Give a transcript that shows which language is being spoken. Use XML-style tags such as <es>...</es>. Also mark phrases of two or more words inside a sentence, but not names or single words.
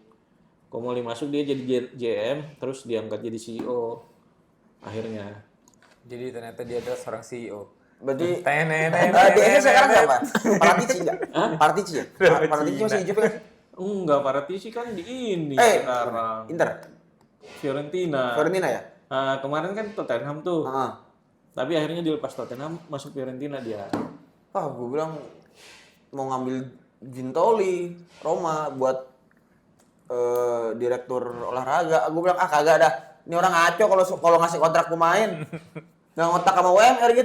<id>Komoli masuk dia jadi GM, terus diangkat jadi CEO akhirnya. Jadi ternyata dia adalah seorang CEO. Berarti Tenenenen. dia sekarang siapa? Paratici enggak? Paratici ya? Paratici masih di Juve kan? Enggak, Paratici kan di ini sekarang. Inter. Fiorentina. Fiorentina ya? Kemarin kan Tottenham tuh. Heeh. Tapi akhirnya dilepas Tottenham, masuk Fiorentina dia. Gue bilang mau ngambil Gintoli Roma buat direktur olahraga. Gue bilang kagak dah. Ini orang ngaco kalau ngasih kontrak pemain. Nggak ngotak sama UMR gitu.</id>